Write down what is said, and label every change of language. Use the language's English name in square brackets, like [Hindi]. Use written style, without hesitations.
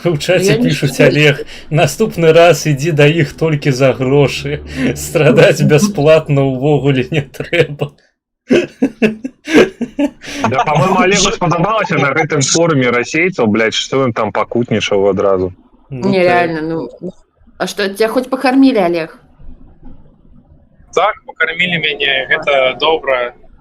[Belarusian] У чаце пішуць, Олег, наступны раз ідзі да іх толькі за грошы. Страдаць бясплатна ўвогуле не трэба. Да, [Russian] по-моему, [Belarusian] Олегу спадабалася на гэтым форуме расейцаў, блядь, што ён там пакутнічаў адразу. Ну, [Russian] Нереально, ну... А что, тебя хоть покормили, Олег? [Belarusian] Так, пакармілі мяне, гэта добра.